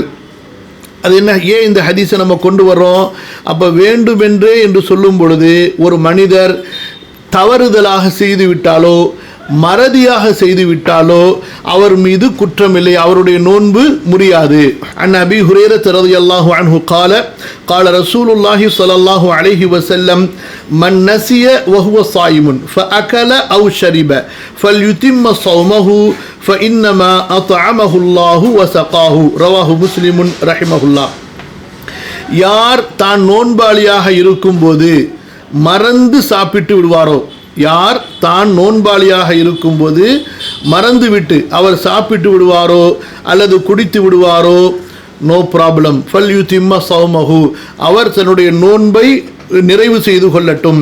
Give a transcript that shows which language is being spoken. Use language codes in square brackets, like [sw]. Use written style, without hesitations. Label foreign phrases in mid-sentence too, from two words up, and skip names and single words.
[ta] அது என்ன, ஏன் இந்த ஹதீஸை நம்ம கொண்டு வர்றோம்? அப்போ வேண்டுமென்றே என்று சொல்லும் பொழுது ஒரு மனிதர் தவறுதலாக செய்துவிட்டாலோ மறதியாக செய்துவிட்டாலோ அவர் மீது குற்றமில்லை, அவருடைய நோன்பு முறியாது. [ar] عن أبي هريرة رضي الله عنه قال قال رسول الله صلى الله عليه وسلم من نسي وهو صائم فأكل أو شرب فليتم صومه فإنما أطعمه الله وسقاه. رواه مسلم رحمه الله. [ta] யார் தான் நோன்பாளியாக இருக்கும்போது மறந்து சாப்பிட்டு விடுவாரோ, யார் தான் நோன்பாளியாக இருக்கும்போது மறந்துவிட்டு அவர் சாப்பிட்டு விடுவாரோ அல்லது குடித்து விடுவாரோ, [en] no problem. [ar] فليتم صومه, [ta] அவர் தன்னுடைய நோன்பை நிறைவு செய்து கொள்ளட்டும்.